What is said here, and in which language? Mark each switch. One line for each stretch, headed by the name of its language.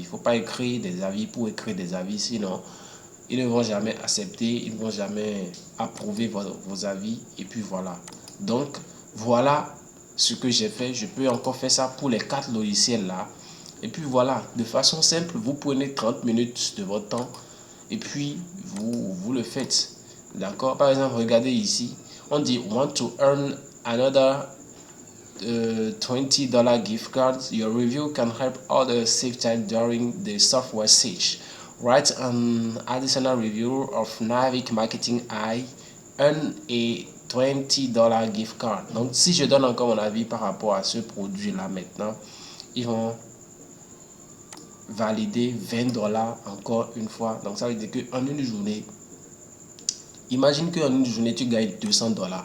French: Il ne faut pas écrire des avis pour écrire des avis, sinon ils ne vont jamais accepter, ils ne vont jamais approuver vos avis. Et puis voilà. Donc, voilà ce que j'ai fait. Je peux encore faire ça pour les 4 logiciels-là. Et puis voilà, de façon simple, vous prenez 30 minutes de votre temps et puis vous le faites. D'accord? Par exemple, regardez ici. On dit
English: want to earn another $20 gift cards. Your review can help others save time during the software search. Write an additional review of Navic Marketing AI. Earn a $20 gift card.
French: Donc, si je donne encore mon avis par rapport à ce produit-là maintenant, ils vont valider $20 encore une fois. Donc, ça veut dire qu'en une journée, imagine qu'en une journée, tu gagnes $200.